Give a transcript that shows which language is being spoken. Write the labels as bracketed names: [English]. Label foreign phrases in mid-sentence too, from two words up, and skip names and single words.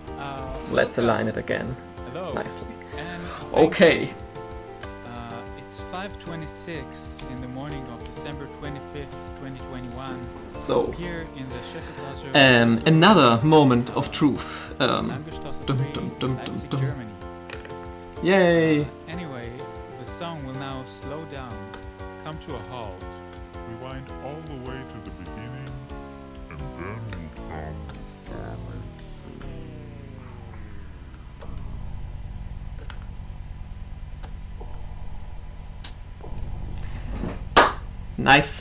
[English] Let's align it again Hello. nicely. And Okay, it's 5 5:26 in the morning of December 25th, 2021. So, Here in the Schifferklasse another moment of truth. Landgeschlossen dum, 3, dum, dum, Leipzig, dum. Germany. Yay! Anyway, the song will now slow down, come to a halt. Rewind all the way to the beginning, and then we'll come. Nice.